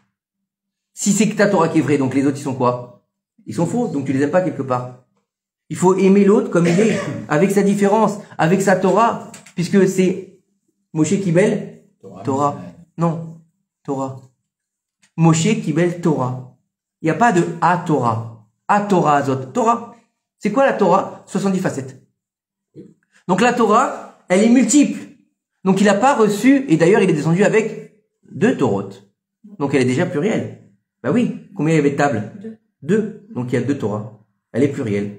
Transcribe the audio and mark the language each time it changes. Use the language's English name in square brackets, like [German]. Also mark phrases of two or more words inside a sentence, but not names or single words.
[French] Si c'est que ta Torah qui est vraie, donc les autres ils sont quoi? Ils sont faux, donc tu les aimes pas quelque part. Il faut aimer l'autre comme il est, avec sa différence, avec sa Torah, puisque c'est [Hebrew] משה קיבל תורה. Non, תורה. משה קיבל תורה. [French] Il n'y a pas de A-Torah. [Hebrew] התורה הזאת. תורה. [French] C'est quoi la Torah? 70 facettes. Donc la Torah, elle est multiple. Donc il n'a pas reçu, et d'ailleurs il est descendu avec 2 Torot. Donc elle est déjà plurielle. Bah oui. Combien il y avait de tables? 2. Donc il y a 2 Torah. Elle est plurielle.